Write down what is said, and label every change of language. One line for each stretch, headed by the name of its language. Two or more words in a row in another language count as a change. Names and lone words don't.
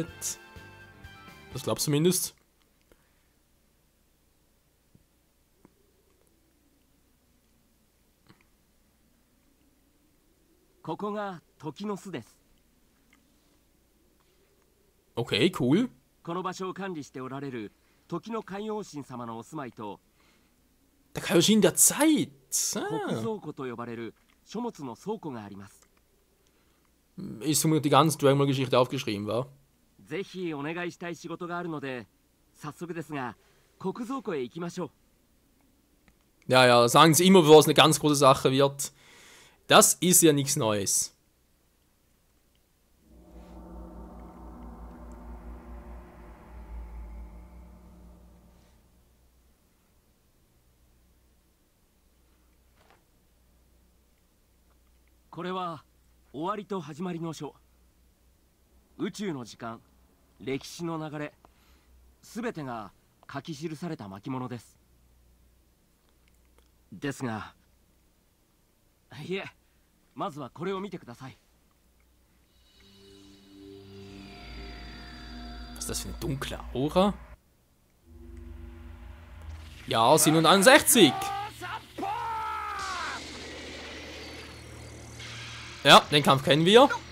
German: Das glaubst du zumindest.
English: Okay, cool.
Japanese: この場所を管理しておられる時の海王神様のお住まいと
German: Der Kaioshin der Zeit.
Japanese: 国倉庫と呼ばれる書物の倉庫があります。
German: Ist zumindest die ganze Dragon Ball Geschichte aufgeschrieben, war?
Japanese: ぜひお願いしたい仕事があるので、早速ですが国倉庫へ行きましょう。
German: Ja, ja, sagen sie immer, bevor es eine ganz große Sache wird. Das ist ja nichts Neues. Das ist
Japanese: 終わりと始まりの書。宇宙の時間、歴史の流れ、すべてが書き記された巻物です。ですが、いえ、まずはこれを見てください。
German: Was ist das für eine dunkle Aura? Ja, 761. Ja, den Kampf kennen wir.